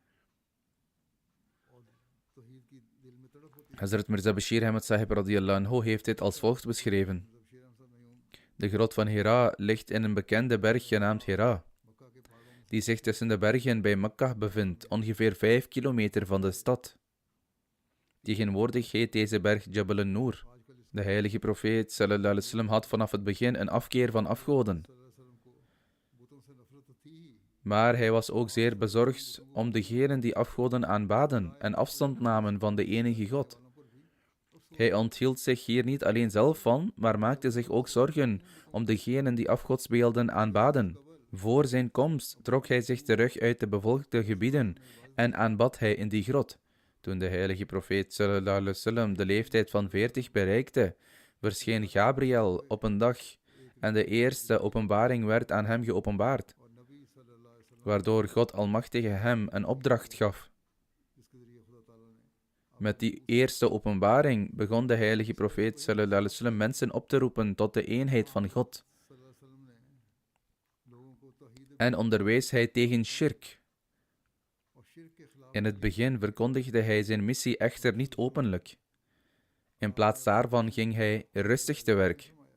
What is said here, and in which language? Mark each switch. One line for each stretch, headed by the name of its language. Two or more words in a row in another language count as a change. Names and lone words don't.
Dutch: Hazrat Mirza Bashir Ahmad Sahib
Arabic: رضي الله عنه
Dutch: heeft dit als volgt beschreven. De grot van Hira ligt in een bekende berg genaamd Hira, die zich tussen de bergen bij Mekka bevindt, ongeveer 5 kilometer van de stad. Tegenwoordig heet deze berg Jabal an-Nur. De heilige profeet
Arabic: صلى الله عليه وسلم
Dutch: had vanaf het begin een afkeer van afgoden. Maar hij was ook zeer bezorgd om degenen die afgoden aanbaden en afstand namen van de enige God. Hij onthield zich hier niet alleen zelf van, maar maakte zich ook zorgen om degenen die afgodsbeelden aanbaden. Voor zijn komst trok hij zich terug uit de bevolkte gebieden en aanbad hij in die grot. Toen de heilige profeet
Arabic: صلى الله عليه وسلم
Dutch: de leeftijd van 40 bereikte, verscheen Gabriel op een dag en de eerste openbaring werd aan hem geopenbaard, waardoor God Almachtige hem een opdracht gaf. Met die eerste openbaring begon de heilige profeet
Arabic: صلى الله عليه وسلم
Dutch: mensen op te roepen tot de eenheid van God. En onderwees hij tegen shirk. In het begin verkondigde hij zijn missie echter niet openlijk. In plaats daarvan ging hij rustig te werk.